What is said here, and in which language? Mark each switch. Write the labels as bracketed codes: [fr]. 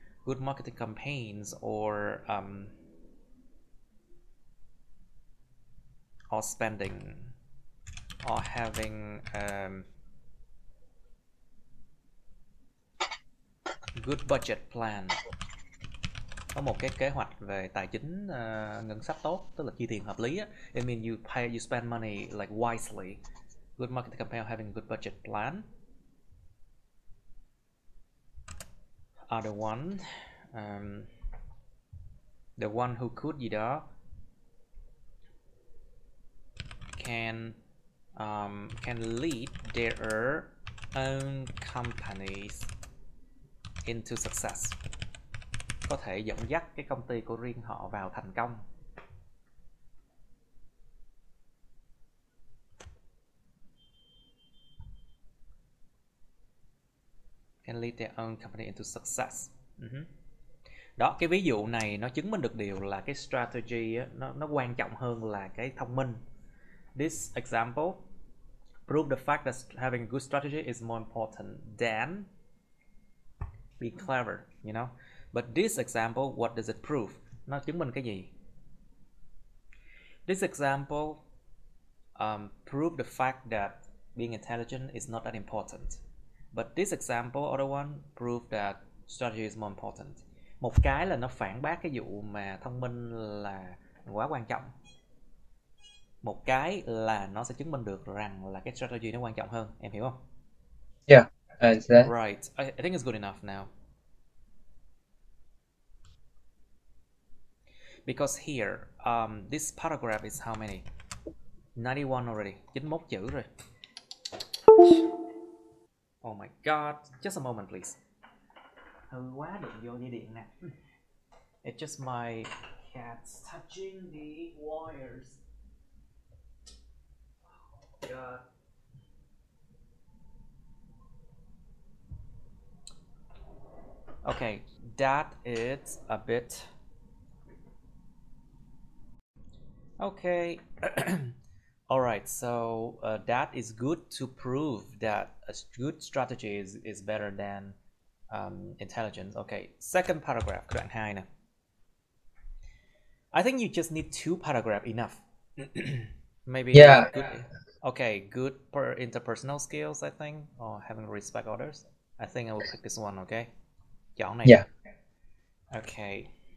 [en] good marketing campaigns or spending or having good budget plan, [vi] có một cái kế hoạch về tài chính ngân sách tốt, tức là chi tiền hợp lý á. [en] It means you spend money like wisely. Good marketing campaign or having a good budget plan. Other one, the one who could [vi] gì đó [en] can lead their own companies into success, [vi] có thể dẫn dắt cái công ty của riêng họ vào thành công. [en] Can lead their own company into success. [vi] Đó, cái ví dụ này nó chứng minh được điều là cái strategy á, nó quan trọng hơn là cái thông minh. [en] This example prove the fact that having a good strategy is more important than being clever, you know. But this example, what does it prove? [vi] Nó chứng minh cái gì? [en] This example prove the fact that being intelligent is not that important. But this example, other one, prove that strategy is more important. [vi] Một cái là nó phản bác cái vụ mà thông minh là quá quan trọng. Một cái là nó sẽ chứng minh được rằng là cái strategy nó quan trọng hơn. Em hiểu không? [en] Yeah, I understand. Right. I think it's good enough now. Because here, this paragraph is how many? 91 already. 91 [vi] chữ rồi. [en] Oh my god. Just a moment, please. [vi] Hư quá, đụng vô dây điện nè. [en] It's just my cats touching the wires. Oh god. Okay, that is a bit... Okay. Alright, so that is good to prove that a good strategy is better than intelligence. Okay, second paragraph, [vi] đoạn 2 nè. [en] I think you just need 2 paragraph enough. Maybe Yeah. good. Okay, good interpersonal skills, I think, or having respect others. I think I will pick this one, okay? [vi] Chọn này. [en] Yeah. Okay.